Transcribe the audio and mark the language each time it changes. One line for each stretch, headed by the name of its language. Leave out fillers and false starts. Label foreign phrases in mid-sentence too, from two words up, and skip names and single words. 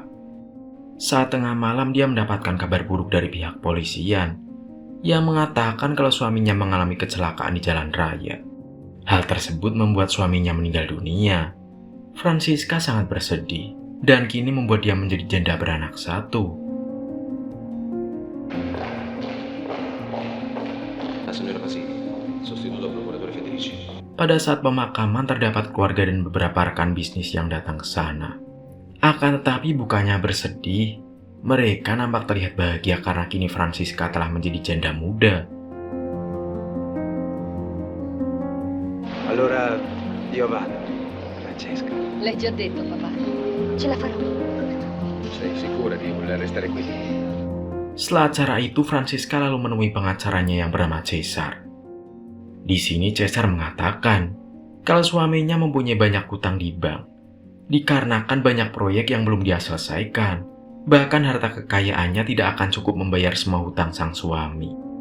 Indonesian: Saat tengah malam dia mendapatkan kabar buruk dari pihak polisian yang mengatakan kalau suaminya mengalami kecelakaan di jalan raya. Hal tersebut membuat suaminya meninggal dunia. Francisca sangat bersedih dan kini membuat dia menjadi janda beranak satu.
Italian: La signora Pasini, sostituto procuratore Federici.
Indonesian: Pada saat pemakaman terdapat keluarga dan beberapa rekan bisnis yang datang ke sana. Akan tetapi bukannya bersedih, mereka nampak terlihat bahagia karena kini Francisca telah menjadi janda muda.
Italian: Allora io vado, Francesca. L'hai già detto, papà. Ce la farò. Sei sicura di voler restare qui?
Indonesian: Setelah acara itu, Francisca lalu menemui pengacaranya yang bernama Cesar. Di sini Cesar mengatakan kalau suaminya mempunyai banyak hutang di bank, dikarenakan banyak proyek yang belum dia selesaikan. Bahkan harta kekayaannya tidak akan cukup membayar semua hutang sang suami.